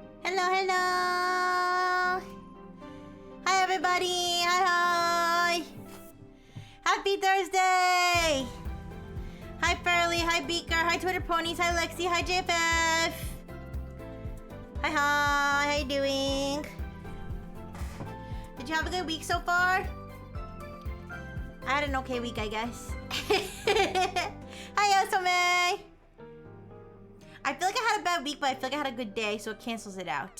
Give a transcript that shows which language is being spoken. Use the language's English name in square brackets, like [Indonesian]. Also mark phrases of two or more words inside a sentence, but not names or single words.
[English] Hello, hello. Hi, everybody. Hi. Happy Thursday. Hi, Pearly. Hi, Beaker. Hi, Twitter Ponies. Hi, Lexi. Hi, JFF. Hi. How you doing? Did you have a good week so far? I had an okay week, I guess. Hi, Yosome. I feel like I had a bad week, but I feel like I had a good day, so it cancels it out.